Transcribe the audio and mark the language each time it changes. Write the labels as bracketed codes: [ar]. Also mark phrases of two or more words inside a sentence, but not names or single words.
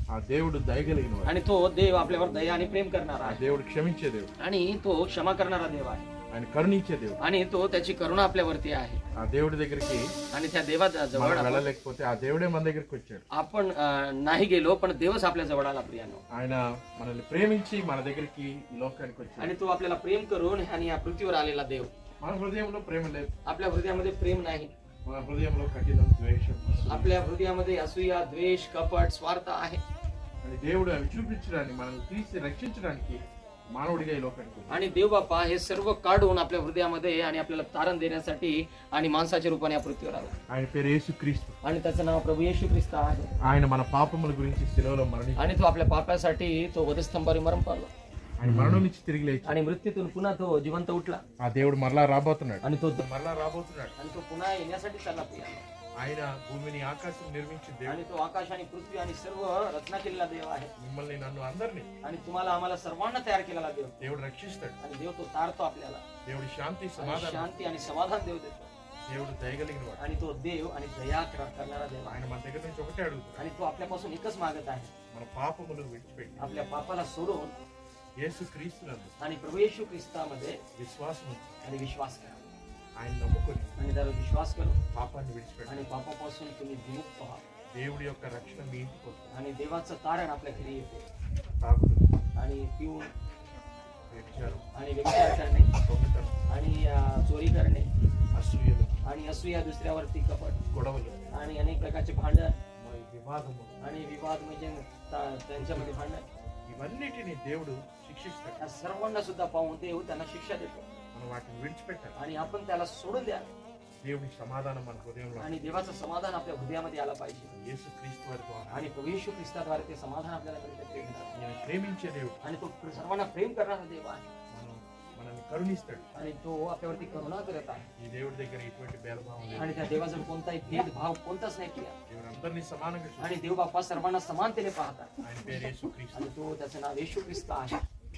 [te] ఆ దేవుడు దయగలిగిన వాడు. [mr] आणि तो देव आपल्यावर दया आणि प्रेम करणारा [te] ఆ [mr] आहे. [te] దేవుడు క్షమించే దేవుడు. [mr] आणि तो क्षमा करणारा देव आहे. [te] ఆయన కరుణించే దేవుడు. [mr] आणि तो त्याची करुणा आपल्यावरती आहे. [te] ఆ దేవుడి దగ్గరికి [mr] आणि त्या देवा जवळ [te] మనం వెళ్ళలేకపోతే ఆ దేవుడే మన దగ్గరికి వచ్చాడు. [mr] आपण नाही गेलो पण देवच आपल्या जवळ आला प्रियानो. [te] ఆయన మనల్ని ప్రేమించి మన దగ్గరికి ఈ లోకానికి వచ్చాడు. [mr] आणि तो आपल्याला प्रेम करून आणि या पृथ्वीवर आलेला देव. [te] మన హృదయంలో ప్రేమ లేదు. [mr] आपल्या हृदयामध्ये प्रेम नाही. [te] మన హృదయంలో కఠినం, ద్వేషం, అసూయ. [mr] आपल्या हृदयामध्ये असूया, द्वेष, कपट, स्वार्थ आहे. [te] आणि దేవుడు అవి చూపించడానికి, మనల్ని తీసి రక్షించడానికి మానవుడిగా ఈ లోకానికి వచ్చాడు. [mr] आणि देव बापा हे सर्व काढून आपल्या हृदयामध्ये आणि आपल्याला तारण देण्यासाठी आणि माणसाच्या रूपाने या पृथ्वीवर आला. [te] ఆయన పేరు యేసుక్రీస్తు. [mr] आणि त्याचं नाव प्रभू येशू ख्रिस्त आहे. [te] ఆయన మన పాపముల గురించి శిలువలో మరణించాడు. [mr] आणि तो आपल्या पापासाठी तो वधस्तंभावर मरण पावला. [te] ఆయన మరణం నుంచి తిరిగి లేచాడు. [mr] आणि मृत्यूतून पुन्हा तो जिवंत उठला. [te] ఆ దేవుడు మరలా రాబోతున్నాడు. [mr] आणि तो [te] మరలా రాబోతున్నాడు. [mr] आणि तो पुन्हा येण्यासाठी चालला प्रिया. [te] ఆయన భూమిని ఆకాశం నిర్మించిన దేవుడు. [mr] आणि तो आकाश आणि पृथ्वी आणि सर्व रचना केलेला देव आहे. [te] మిమ్మల్ని నన్ను అందరినీ [mr] आणि तुम्हाला आम्हाला सर्वांना तयार केलेला देव. [te] దేవుడు రక్షిస్తాడు. [mr] आणि देव तो तारतो आपल्याला. [te] దేవుడి శాంతి [mr] आणि [te] సమాధానం. [mr] शांती आणि समाधान देव देतो. [te] దేవుడు దయగలిగిన వాడు. [mr] आणि तो देव आणि दया करणारा देव आहे. [te] ఆయన మన దగ్గర నుంచి ఒకటే అడుగుతాడు. [mr] आणि तो आपल्यापासून एकच मागत आहे. [te] మన పాపములు విడిచిపెట్టి [mr] आपल्या पापाला सोडून [te] యేసుక్రీస్తునందు [mr] आणि प्रभू येशू ख्रिस्तामध्ये [te] విశ్వాసం ఉంచు. [mr] आणि विश्वास करा. [te] ఆయన నమ్ముకొని [mr] आणि त्यावर विश्वास करू [te] పాపాన్ని విడిచిపెట్టి [mr] आणि पापापासून तुम्ही विमुक्त व्हा. [te] దేవుడి యొక్క రక్షణ మీ ఇంటికి వస్తుంది. [mr] आणि देवाचं तारण आपल्या घरी येते. [te] తాగుడు, [mr] आणि पिऊन [te] వ్యభిచారం, [mr] आणि व्यभिचार करणे [te] దొంగతనం, [mr] आणि चोरी करणे [te] అసూయలు, [mr] आणि असूया, दुसऱ्यावरती कपट [te] గొడవలు, [mr] आणि अनेक प्रकारचे भांडण [te] మరి వివాదము, [mr] आणि विवाद म्हणजे त्यांच्यामध्ये भांडण, [te] ఇవన్నిటిని దేవుడు శిక్షిస్తాడు. [mr] या सर्वांना सुद्धा पाहून देव त्यांना शिक्षा देतो. [te] మనం వాటిని విడిచిపెట్టాలి. [mr] आणि आपण त्याला सोडून द्या. [te] దేవుని సమాధానం మన హృదయంలో [mr] आणि देवाचं समाधान आपल्या हृदयामध्ये आलं पाहिजे. [te] యేసుక్రీస్తు వారి ద్వారా [mr] आणि प्रभू येशू ख्रिस्ताद्वारे ते समाधान आपल्याला मिळते प्रेमाने. [te] ఆయన ప్రేమించే దేవుడు. [mr] आणि तो सर्वांना प्रेम करणारा देव आहे. [te] మనల్ని కరుణిస్తాడు. [mr] आणि तो आपल्यावरती करुणा करत आहे. [te] ఈ దేవుడి దగ్గర ఎటువంటి భేదభావం లేదు. [mr] आणि त्या देवाजवळ कोणताही भेदभाव कोणताच नाही केला. [te] దేవుడు అందరినీ సమానంగా చూస్తాడు. [mr] आणि देव बाप्पा सर्वांना समानतेने पाहतात. [te] ఆయన పేరు యేసుక్రీస్తు. [mr] आणि तो त्याचं नाव येशू ख्रिस्त आहे.